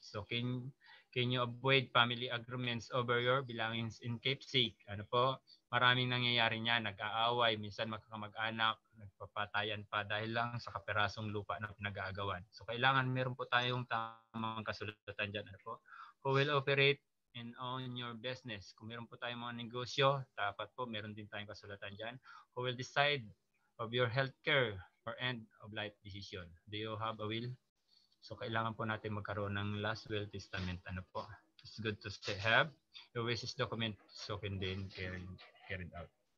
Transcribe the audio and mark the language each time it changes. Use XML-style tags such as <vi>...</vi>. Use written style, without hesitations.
<en>So can you avoid family agreements over your belongings in keepsake?</en> <tl>Maraming nangyayari niyan, nag-aaway, minsan magkakamag-anak, nagpapatayan pa dahil lang sa kaperasong lupa na pinag-aagawan. So kailangan meron po tayong tamang kasulatan dyan.</tl> <en>Who will operate and own your business?</en> <tl>Kung meron po tayong mga negosyo, dapat po meron din tayong kasulatan dyan.</tl> <en>Who will decide of your healthcare or end of life decision? Do you have a will?</en> <tl>So kailangan po natin magkaroon ng</tl> <en>last will testament. It's good to have your wishes document so can then carried out.</en>